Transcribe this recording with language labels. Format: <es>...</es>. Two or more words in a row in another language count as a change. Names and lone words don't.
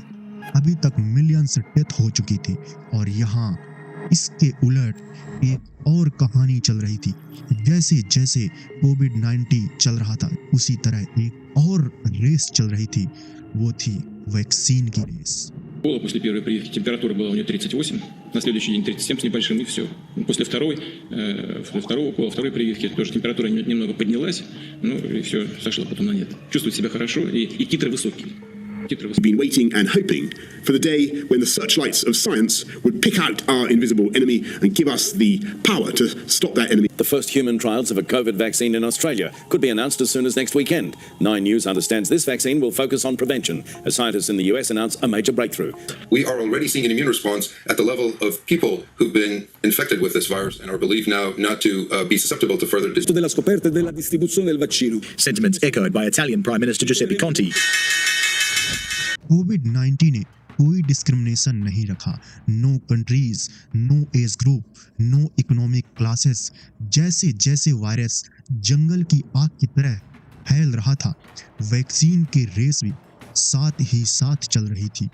<hi>अभी तक</hi> <en>millions death</en> <hi>हो चुकी थी और यहाँ इसके उलट एक और कहानी चल रही थी। जैसे जैसे कोविड-19 चल रहा था उसी तरह एक और रेस चल रही थी, वो थी वैक्सीन की रेस।</hi> <ru>После первой прививки температура была у нее 38, на следующий день 37 с небольшим, и все. После второго укола, второй прививки тоже температура немного поднялась, ну и все, сошло потом на нет. Чувствует себя хорошо, и титры высокие.</ru> <en>We've been waiting and hoping for the day when the searchlights of science would pick out our invisible enemy and give us the power to stop that enemy. The first human trials of a COVID vaccine in Australia could be announced as soon as next weekend. 9 News understands this vaccine will focus on prevention as scientists in the US announce a major breakthrough. We are already seeing an immune response at the level of people who've been infected with this virus and are believed now not to be susceptible to further disease.</en> <it>Della scoperta della distribuzione del vaccino.</it> <en>Sentiments echoed by Italian Prime Minister Giuseppe Conte.</en> <hi>कोविड-19 ने कोई डिस्क्रिमिनेशन नहीं रखा।</hi> <en>no countries, no age group, no economic classes.</en> <hi>जैसे जैसे वायरस जंगल की आग की तरह फैल रहा था, वैक्सीन की रेस भी साथ ही साथ चल रही थी।</hi>